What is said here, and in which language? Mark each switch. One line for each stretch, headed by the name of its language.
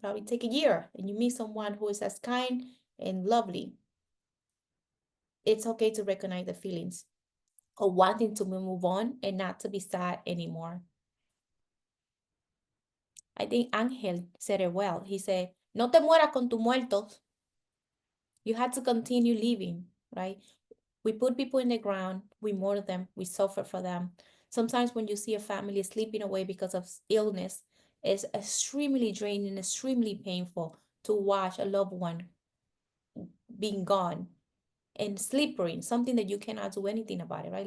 English: Probably take a year and you meet someone who is as kind and lovely. It's okay to recognize the feelings of wanting to move on and not to be sad anymore. I think Angel said it well. He said,
Spanish: no te mueras con tus muertos.
English: You had to continue living, right? We put people in the ground, we mourn them, we suffer for them. Sometimes when you see a family sleeping away because of illness, it's extremely draining, extremely painful to watch a loved one being gone and slippery, something that you cannot do anything about it, right?